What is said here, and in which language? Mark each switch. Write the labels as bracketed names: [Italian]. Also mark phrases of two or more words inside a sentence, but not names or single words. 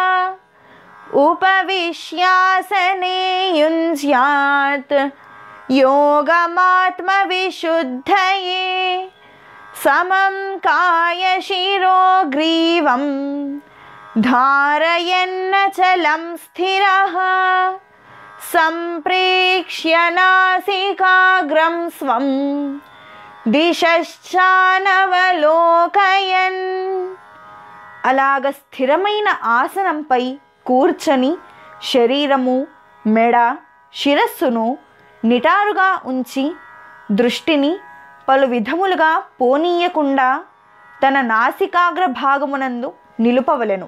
[Sanskrit] उपविश्यासने युञ्ज्यात् योगमात्मविशुद्धये समं कायशिरो ग्रीवं धारयन्नचलं स्थिरः सम्प्रेक्ष्य नासिकाग्रं स्वं దిశశ్చానవలోకయన్. [Telugu] అలాగ స్థిరమైన ఆసనంపై కూర్చొని శరీరము, మెడ, శిరస్సును నిటారుగా ఉంచి దృష్టిని పలు విధములుగా పోనీయకుండా తన నాసికాగ్ర భాగమునందు నిలుపవలెను.